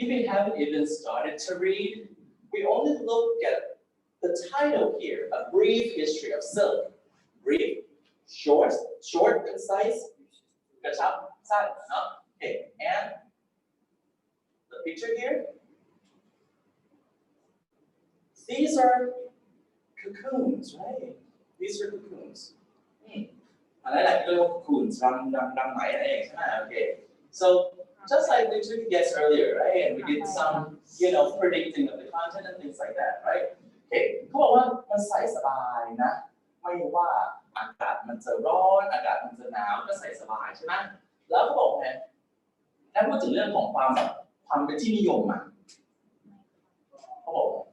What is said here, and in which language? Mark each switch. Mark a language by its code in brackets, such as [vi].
[en] haven't even started to read we only look at the title here A Brief History of Silk brief short concise [th] กระชับสั้นเนาะ [en] okay and the picture here these are cocoons right These are cocoons. [th] อะไรหลายที่เรียกว่า cocoons รังไหมนั่นเองใช่ไหม Okay. [en] So just like we took a guess earlier, right? And we did some, predicting of the content and things like that, right? Okay. [th] เขาบอกว่ามันใส่สบายนะไม่ว่าอากาศมันจะร้อนอากาศมันจะหนาวก็ใส่สบายใช่ไหมแล้วเขาบอกไงถ้าพูดถึงเรื่องของความเป็นที่นิยมเขาบอก